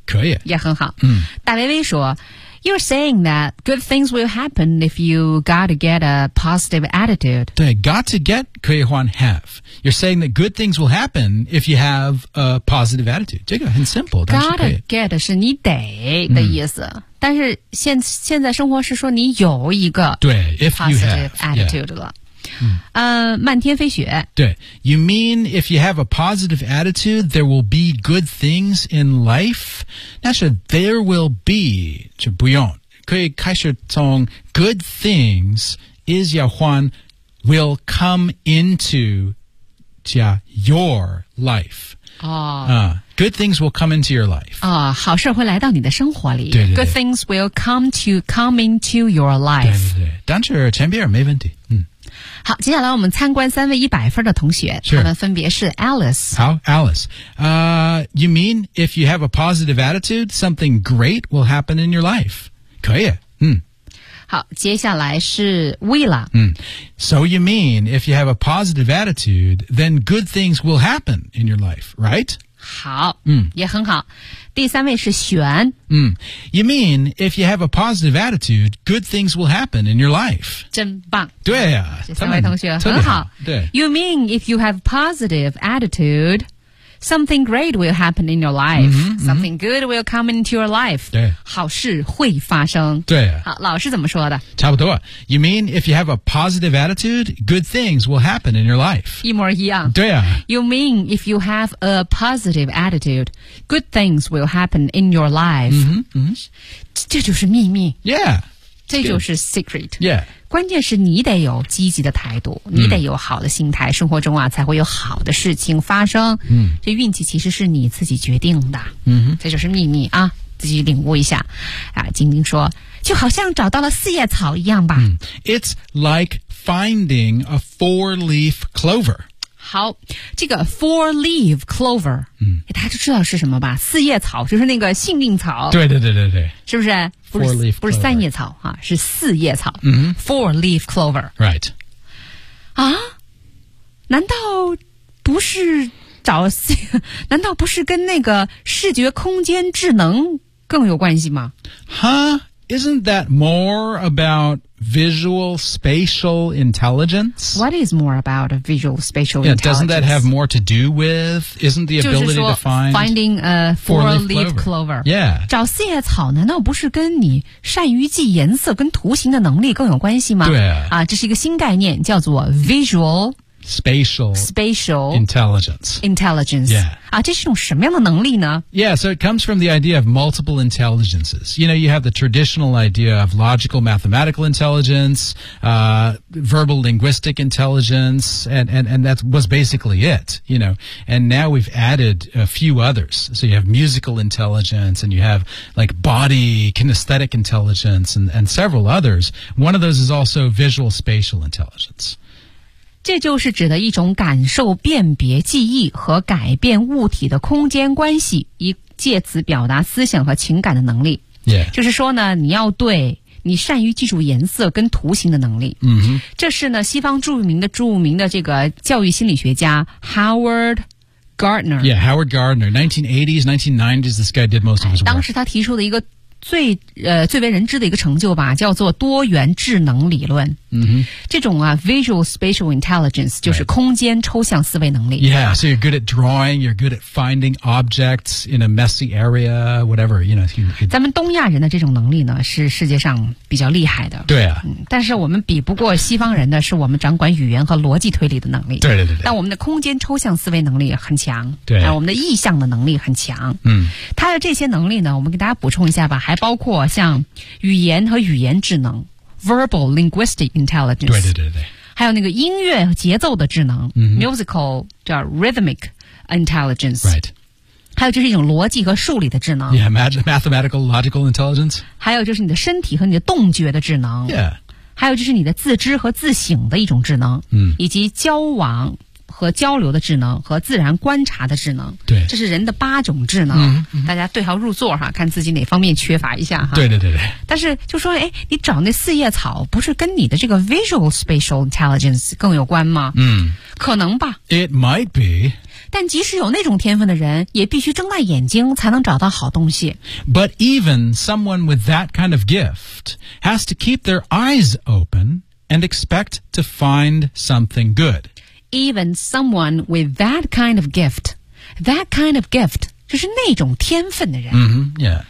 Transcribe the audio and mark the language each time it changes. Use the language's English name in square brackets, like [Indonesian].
[Chinese] 可以也很好、嗯、大微微说 [English] You're saying that good things will happen if you got to get a positive attitude. [Chinese] 对 [English] got to get [Chinese] 可以换 [English] have. You're saying that good things will happen if you have a positive attitude. [Chinese] 这个很 [English] simple. Got to get [Chinese] 是你得的意思。嗯但是现在生活是说你有一个 [English] positive attitude [Chinese] 了、漫天飞雪对 [English] You mean if you have a positive attitude there will be good things in life [Chinese] 但是 [English] there will be [Chinese] 就不用可以开始从 [English] good things is [Chinese] 要换 [English] will come into [Chinese] 加 [English] your life Good things will come into your life. [Chinese] 好事会来到你的生活里。对对对 [English] Good things will come into your life. [Chinese] 对对对。但是前边没问题。嗯。好接下来我们参观三位一百分的同学。 [English] Sure. [Chinese] 他们分别是 Alice。好 ,Alice。 [English] You mean if you have a positive attitude, something great will happen in your life. [Chinese] 可以。嗯。好接下来是 Willa。嗯。 [English] So you mean if you have a positive attitude, then good things will happen in your life, right? [Chinese] 好、嗯、也很好。第三位是璇、嗯。 [English] You mean, if you have a positive attitude, good things will happen in your life. [Chinese] 真棒。对啊。这三位同学很 好。对。 [English] You mean, if you have a positive attitude, something great will happen in your life.、嗯、 something good will come into your life. [Chinese] 对。好事会发生。对啊。好老师怎么说的差不多。 [English] You mean, if you have a positive attitude, good things will happen in your life. [Chinese] 一模一样。对啊。 [English] You mean, if you have a positive attitude, good things will happen in your life. 嗯嗯。 [Chinese] 这就是秘密。 [English] Yeah. [Chinese] 这就是 [English] secret. Yeah. [Chinese] 关键是你得有积极的态度你得有好的心态、嗯、生活中啊才会有好的事情发生、嗯、这运气其实是你自己决定的、嗯、这就是秘密啊自己领悟一下啊，晶晶说就好像找到了四叶草一样吧、 [English] 嗯、It's like finding a four-leaf clover [Chinese] 好这个 [English] four-leaf clover、嗯、 [Chinese] 大家就知道是什么吧四叶草就是那个幸运草对对对对对是不是 [English] Four-leaf clover. [Chinese] 不是三叶草、啊、是四叶草、 mm-hmm. [English] Four-leaf clover Right [Chinese] 啊难道不是找难道不是跟那个视觉空间智能更有关系吗 [English] Huh? Isn't that more about visual spatial intelligence? What is more about visual spatial intelligence? Yeah, doesn't that have more to do with isn't the ability to find finding a four-leaf clover? Yeah. [Chinese] 找四叶草难道不是跟你善于记颜色跟图形的能力更有关系吗？对啊。啊，这是一个新概念，叫做 [English] visual spatial intelligence. Yeah. [Chinese] 啊，这是一种什么样的能力呢？ [English] Yeah, so it comes from the idea of multiple intelligences. You know, you have the traditional idea of logical mathematical intelligence, verbal linguistic intelligence, and that was basically it, you know. And now we've added a few others. So you have musical intelligence, and you have like body kinesthetic intelligence, and several others. One of those is also visual spatial intelligence. [Chinese] 这就是指的一种感受辨别记忆和改变物体的空间关系以借此表达思想和情感的能力、 [English] yeah. [Chinese] 就是说呢你要对你善于记住颜色跟图形的能力、 mm-hmm. 这是呢西方著名的这个教育心理学家 Howard Gardner [English] Yeah, Howard Gardner 1980s, 1990s this guy did most of his work [Chinese] 当时他提出的一个最为人知的一个成就吧叫做多元智能理论、 mm-hmm. 这种啊 [English] visual spatial intelligence [Chinese] 就是空间抽象思维能力、 [English] right. Yeah, so you're good at drawing you're good at finding objects in a messy area whatever you know, you [Chinese] 咱们东亚人的这种能力呢是世界上比较厉害的对啊、但是我们比不过西方人的是我们掌管语言和逻辑推理的能力对对对对但我们的空间抽象思维能力很强对、我们的意象的能力很强嗯，他的这些能力呢我们给大家补充一下吧还包括像语言和语言智能 [English] verbal linguistic intelligence [Chinese] 对对对对还有那个音乐和节奏的智能、 mm-hmm. [English] musical [Chinese] 叫 [English] rhythmic intelligence right [Chinese] 还有就是一种逻辑和数理的智能 [English] yeah mathematical logical intelligence [Chinese] 还有就是你的身体和你的动觉的智能 [English] yeah [Chinese] 还有就是你的自知和自省的一种智能、 mm. 以及交往和交流的智能和自然观察的智能对这是人的八种智能、嗯嗯、大家对号入座哈看自己哪方面缺乏一下哈对对对对但是就说哎你找那四叶草不是跟你的这个 [English] visual spatial intelligence [Chinese] 更有关吗嗯可能吧 [English] It might be [Chinese] 但即使有那种天分的人，也必须睁大眼睛才能找到好东西。 [English] But even someone with that kind of gift has to keep their eyes open and expect to find something good. Even someone with that kind of gift, that kind of gift. [Chinese] 就是那种天分的人。 [English] Mm-hmm, yeah.